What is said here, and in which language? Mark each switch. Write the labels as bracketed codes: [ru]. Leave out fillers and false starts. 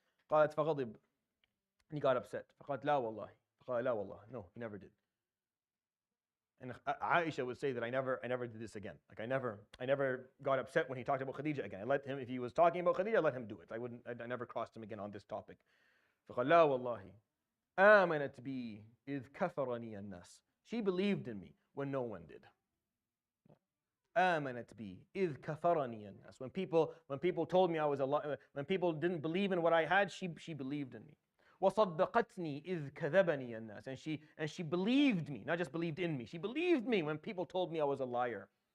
[ar] قالت فغضب. [en] And he got upset. [ar] فقالت لا والله. فقال لا والله. [en] No, he never did. And Aisha would say that I never did this again. Like, I never got upset when he talked about Khadijah again. I let him, if he was talking about Khadijah, I let him do it. I never crossed him again on this topic. [ar] فقال لا والله آمنت بي إذ كفرني الناس. [en] She believed in me when no one did. [ar] آمنت بي إذ كفرني الناس. [en] When people told me I was when people didn't believe in what I had, she believed in me. [ar] وصدقتني إذ كذبني الناس. [en] And she believed me, not just believed in me. She believed me when people told me I was a liar.